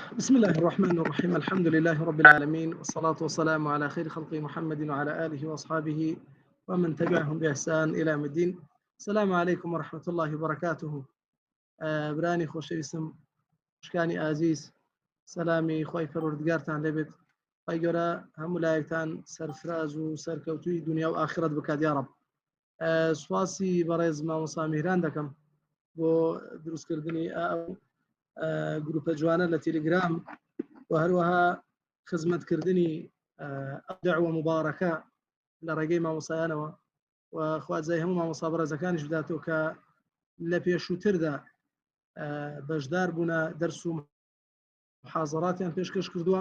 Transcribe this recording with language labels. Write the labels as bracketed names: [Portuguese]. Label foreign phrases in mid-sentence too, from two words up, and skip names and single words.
[Arabic] بسم الله الرحمن الرحيم. الحمد لله رب العالمين، والصلاة والسلام على خير خلق محمد وعلى آله وأصحابه ومن تبعهم بإحسان إلى يوم الدين. السلام عليكم ورحمة الله وبركاته. [Central Kurdish] براني خۆشەویستم، شکانی ئازیز، سەلامی خۆی پەروەردگارتان لێبێت. خی گەورە هەموو لایەکتان سەرفراز و سەرکەوتووی دنیا و ئاخرەت بکات یا رب. سواسی بەڕێز مامۆستا میهران دەکەم بۆ دروستکردنی گروپە جوانە لە تیلگرام و هەروەها خزمەتکردنی دعوە مبارەکە لە ڕێگەی مامۆسایانەوە و خوازای هەموو مامۆستا بەڕێزەکانیش بداتەوە کە لە پێشووتردا بەشدار بوونە دەرس و محاضراتیان پێشکەش کردووە.